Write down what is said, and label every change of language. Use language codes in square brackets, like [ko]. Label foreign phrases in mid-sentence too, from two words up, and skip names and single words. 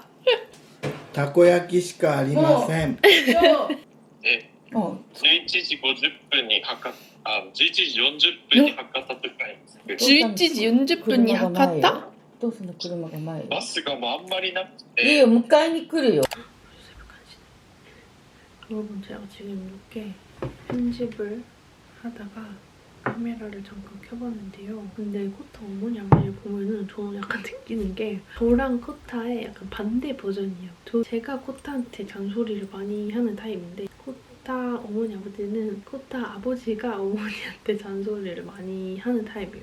[ja] たこ焼きしかありません。え、も 11時50分に11時40分に測ったとか 11時40分に測った？お父さんの車が前よ。バスがもうあんまりなくいいよ、迎えに来るよ。 [ko] 여러분 제가 지금 이렇게 편집을 하다가 카메라를 잠깐 켜봤는데요. 근데 코타 어머니 아버지를 보면은 저는 약간 느끼는 게 저랑 코타의 약간 반대 버전이에요. 제가 코타한테 잔소리를 많이 하는 타입인데 코타 어머니 아버지는 코타 아버지가 어머니한테 잔소리를 많이 하는 타입이에요.